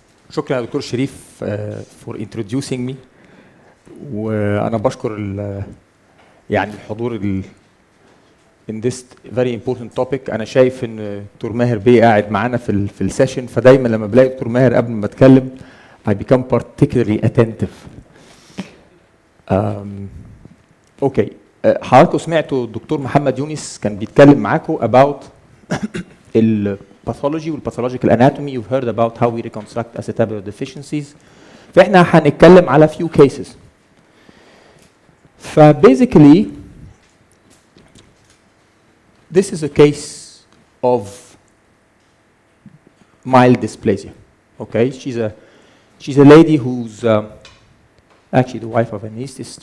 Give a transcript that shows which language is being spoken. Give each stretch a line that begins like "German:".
Arabic: شكرا يا دكتور شريف
English: for introducing me.
Arabic: وانا بشكر يعني الحضور
English: in this very important topic.
Arabic: انا شايف ان دكتور ماهر بيه قاعد معانا في السيشن، فدايما لما بلاقي دكتور ماهر قبل ما اتكلم
English: I become particularly attentive.
Arabic: اوكي، حضراتكم سمعتوا الدكتور محمد يونس كان بيتكلم معاكم
English: about
Arabic: الباثولوجي والباثولوجيكال اناتومي.
English: You've heard about how we reconstruct acetabular deficiencies.
Arabic: فاحنا هنتكلم على
English: few cases. فبasically this is a case of mild dysplasia. Okay, she's a lady who's actually the wife of an anesthetist.